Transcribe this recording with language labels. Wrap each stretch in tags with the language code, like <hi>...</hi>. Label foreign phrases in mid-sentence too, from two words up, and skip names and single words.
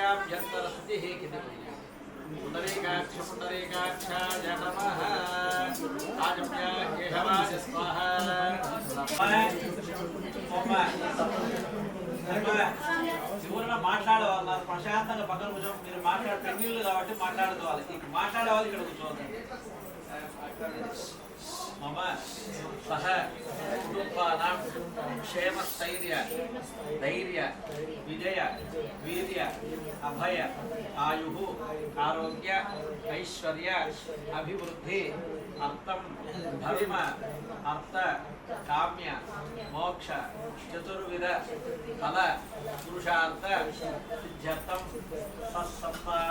<sa>अभ्यन्तरस्थितिः पुण्डरीकाक्ष पुण्डरीकाक्षाय नमः राजम्य केशवाय स्वाहा</sa> <te>చివరిన మాట్లాడేవాళ్ళు ప్రశాంతంగా పక్కన కూర్చో మీరు మాట్లాడే పెళ్ళిళ్ళు కాబట్టి మాట్లాడుకోవాలి మాట్లాడేవాళ్ళు ఇక్కడ కూర్చోవాలి</te> <sa>मम सह कुटुंबानां क्षेमस्थैर्य धैर्य विजय वीर्य अभय आयुः आरोग्य ऐश्वर्य अभिवृद्धि अर्थं धर्म अर्थ काम्य मोक्ष चतुर्विध फल पुरुषार्थ सिद्ध्यर्थं सत्संतान</sa>